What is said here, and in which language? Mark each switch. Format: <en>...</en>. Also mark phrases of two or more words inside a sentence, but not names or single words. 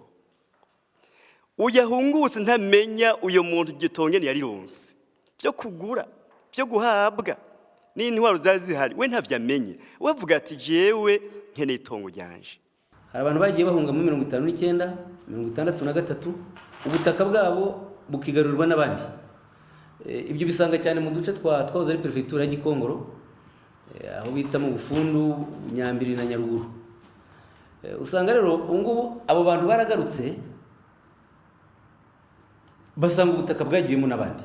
<rn>Uyahungutse ntamenya uyo muntu igitongeni yarironse byo kugura byo guhabwa n'intwaro zazihari, we ntavyamenye. Wavuga ati jewe nkene itongo ryanje.</rn> <rw>Hari abantu bagiye bahunga mu 59 63 ubutaka bwabo bukigarurirwa n'abandi. Ibyo bisanga cyane mu duce twahoze ari prefecture ya Gikongoro, aho bita mu Bufundu, Nyambiri na Nyaruguru. Usanga rero ubungubu abo bantu baragarutse basanga ubutaka bwagiyemo n'abandi.</rw>